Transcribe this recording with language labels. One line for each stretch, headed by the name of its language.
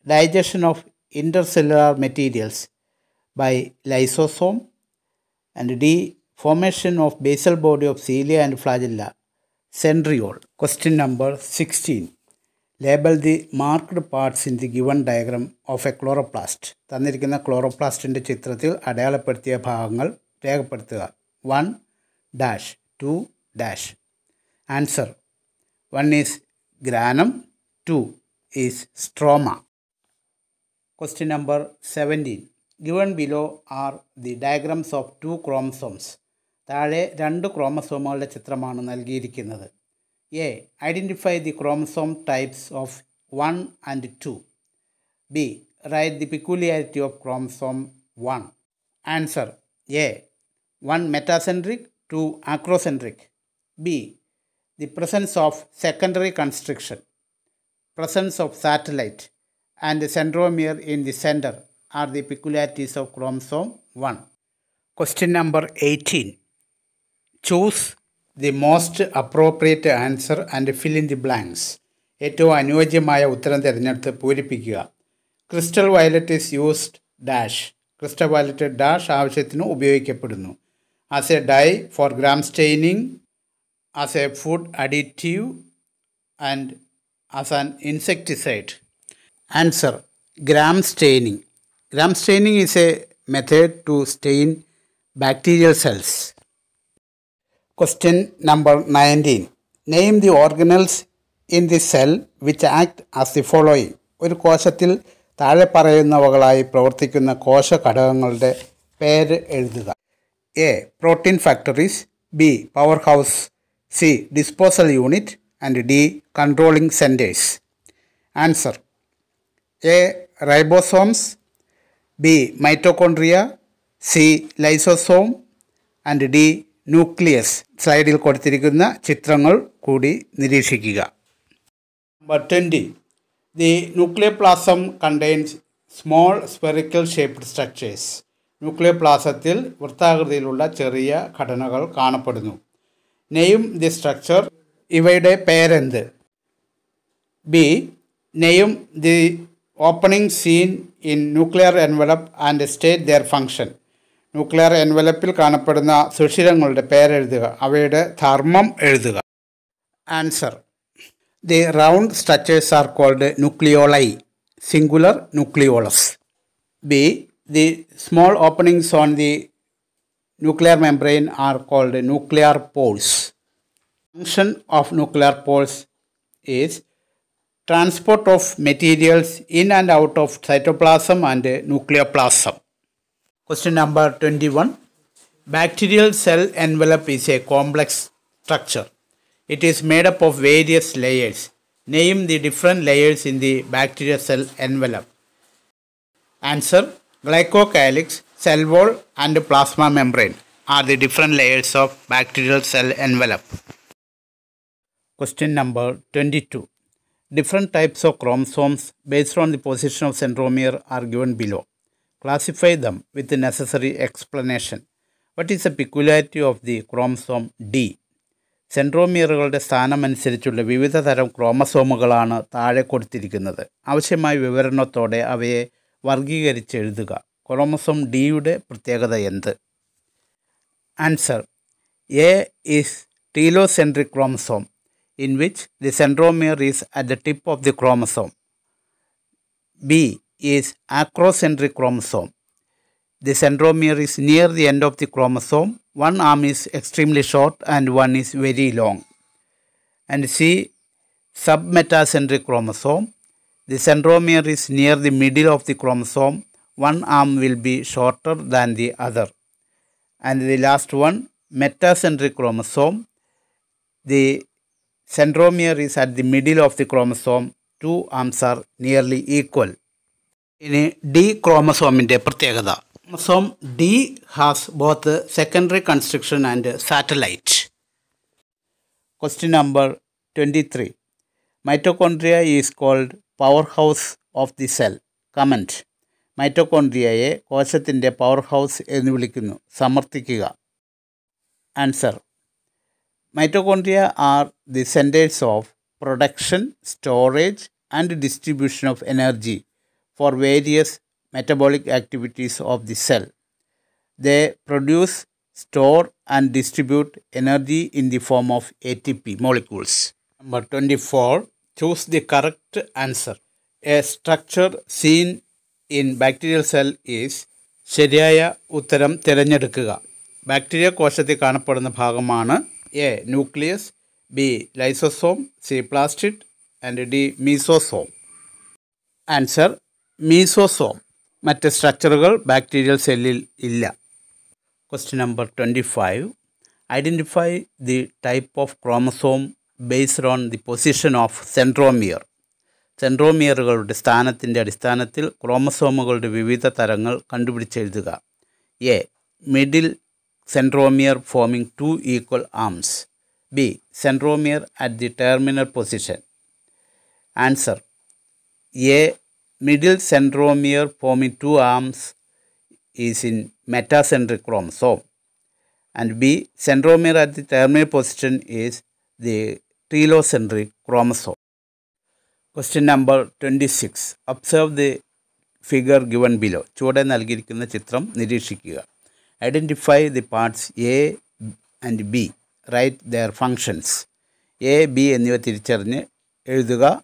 English: Digestion of intercellular materials by lysosome. And D. Formation of basal body of cilia and flagella, centriole. Question number 16. Label the marked parts in the given diagram of a chloroplast.
Malayalam: തന്നിരിക്കുന്ന ക്ലോറോപ്ലാസ്റ്റിൻ്റെ ചിത്രത്തിൽ അടയാളപ്പെടുത്തിയ ഭാഗങ്ങൾ രേഖപ്പെടുത്തുക.
English: 1 dash 2 dash. Answer: 1 is granum, 2 is stroma. Question number 17. Given below are the diagrams of two chromosomes.
Malayalam: താഴെ രണ്ട് ക്രോമസോമുകളുടെ ചിത്രമാണ് നൽകിയിരിക്കുന്നത്.
English: A. Identify the chromosome types of 1 and 2. B. Write the peculiarity of chromosome 1. Answer: A. 1 metacentric, to acrocentric. B. The presence of secondary constriction, presence of satellite, and the centromere in the center are the peculiarities of chromosome 1. Question number 18. Choose the most appropriate answer and fill in the blanks.
Malayalam: ഏറ്റവും അനുയോജ്യമായ ഉത്തരം തിരഞ്ഞെടുത്ത് പൂരിപ്പിക്കുക.
English: Crystal violet is used dash.
Malayalam: Crystal violet dash ആവശ്യത്തിന് ഉപയോഗിക്കപ്പെടുന്നു.
English: As a dye for gram staining, as a food additive and as an insecticide. Answer gram staining. Gram staining is a method to stain bacterial cells. Question number 19. Name the organelles in the cell which act as the following.
Malayalam: ഒരു കോശത്തിൽ താഴെ പറയുന്നവകളായി പ്രവർത്തിക്കുന്ന കോശ ഘടകങ്ങളുടെ പേര് എഴുതുക.
English: A. Protein factories. B. Power house. C. Disposal unit and D. Controlling centres. Answer A. Ribosomes. B. Mitochondria. C. Lysosome and D. Nucleus.
Malayalam: സ്ലൈഡിൽ കൊടുത്തിരിക്കുന്ന ചിത്രങ്ങൾ കൂടി നിരീക്ഷിക്കുക.
English: Number 20. The nucleoplasm contains small spherical shaped structures.
Malayalam: ന്യൂക്ലിയോപ്ലാസത്തിൽ വൃത്താകൃതിയിലുള്ള ചെറിയ ഘടനകൾ കാണപ്പെടുന്നു.
English: Name the structure.
Malayalam: ഇവയുടെ പേരെന്ത്?
English: B. Name the opening seen in nuclear envelope and state their function.
Malayalam: Nuclear എൻവലപ്പിൽ കാണപ്പെടുന്ന സുഷിരങ്ങളുടെ പേരെഴുതുക. അവയുടെ ധർമ്മം എഴുതുക.
English: Answer The round structures are called nucleoli, singular nucleolus. B. The small openings on the nuclear membrane are called nuclear pores. Function of nuclear pores is transport of materials in and out of cytoplasm and nucleoplasm. Question number 21. Bacterial cell envelope is a complex structure. It is made up of various layers. Name the different layers in the bacterial cell envelope. Answer glycocalyx, cell wall and plasma membrane are the different layers of bacterial cell envelope. Question number 22. Different types of chromosomes based on the position of centromere are given below. Classify them with the necessary explanation. What is the peculiarity of the chromosome D?
Malayalam: സെൻട്രോമിയറുകളുടെ സ്ഥാനമനുസരിച്ചുള്ള വിവിധ തരം ക്രോമസോമുകളാണ് താഴെ കൊടുത്തിരിക്കുന്നത്. ആവശ്യമായ വിവരണത്തോടെ അവയെ വർഗീകരിച്ച് എഴുതുക. Chromosome ഡിയുടെ പ്രത്യേകത എന്ത്?
English: Answer A is telocentric chromosome in which the centromere is at the tip of the chromosome. B is acrocentric chromosome. The centromere is near the end of the chromosome. One arm is extremely short and one is very long. And C. Submetacentric chromosome. The centromere is near the middle of the chromosome. One arm will be shorter than the other. And the last one, metacentric chromosome. The centromere is at the middle of the chromosome. Two arms are nearly equal.
Malayalam: ഇനി D ക്രോമസോമിൻ്റെ പ്രത്യേകത.
English: Chromosome D has both secondary constriction and satellite. Question number 23. Mitochondria is called powerhouse of the cell. Comment.
Malayalam: മൈറ്റോകോൺട്രിയയെ കോശത്തിൻ്റെ power house എന്ന് വിളിക്കുന്നു. സമർത്ഥിക്കുക.
English: Answer mitochondria are the centres of production, storage and distribution of energy for various metabolic activities of the cell. They produce, store and distribute energy in the form of ATP molecules. Number 24. Choose the correct answer. A structure seen in bacterial cell is
Malayalam: ശരിയായ ഉത്തരം തിരഞ്ഞെടുക്കുക. Bacteria കോശത്തിൽ കാണപ്പെടുന്ന ഭാഗമാണ് A nucleus, B lysosome, C plastid and D mesosome.
English: Answer mesosome.
Malayalam: മറ്റ് സ്ട്രക്ചറുകൾ bacterial സെല്ലിൽ ഇല്ല.
English: Question number 25. Identify the type of chromosome based on the position of centromere.
Malayalam: സെൻട്രോമിയറുകളുടെ സ്ഥാനത്തിൻ്റെ അടിസ്ഥാനത്തിൽ ക്രോമസോമുകളുടെ വിവിധ തരങ്ങൾ കണ്ടുപിടിച്ചെഴുതുക. A middle
English: centromere forming two equal arms. B. Centromere at the terminal position. Answer. A. Middle centromere forming two arms is in metacentric chromosome. And B. Centromere at the terminal position is the telocentric chromosome. Question number 26. Observe the figure given below.
Malayalam: ചുവടെ നൽകിയിരിക്കുന്ന ചിത്രം നിരീക്ഷിക്കുക.
English: Identify the parts A and B. Write their functions.
Malayalam: A, B എന്നിവ തിരിച്ചറിഞ്ഞ് എഴുതുക.